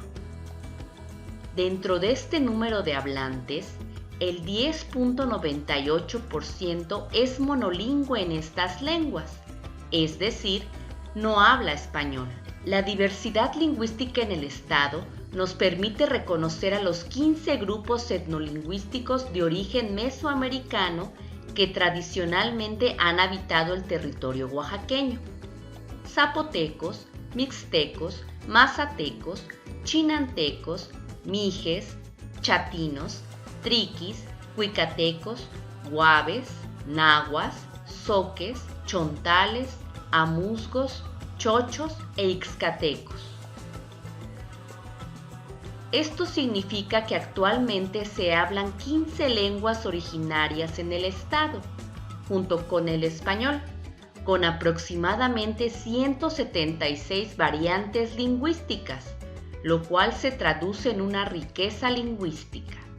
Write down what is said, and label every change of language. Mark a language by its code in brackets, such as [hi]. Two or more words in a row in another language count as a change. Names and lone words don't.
[es] Dentro de este número de hablantes, el 10.98% es monolingüe en estas lenguas, es decir, no habla español. La diversidad lingüística en el estado nos permite reconocer a los 15 grupos etnolingüísticos de origen mesoamericano que tradicionalmente han habitado el territorio oaxaqueño: zapotecos, mixtecos, mazatecos, chinantecos, mijes, chatinos, triquis, huicatecos, guaves, nahuas, zoques, chontales, amuzgos, chochos e ixcatecos. Esto significa que actualmente se hablan 15 lenguas originarias en el estado, junto con el español, con aproximadamente 176 variantes lingüísticas, lo cual se traduce en una riqueza lingüística.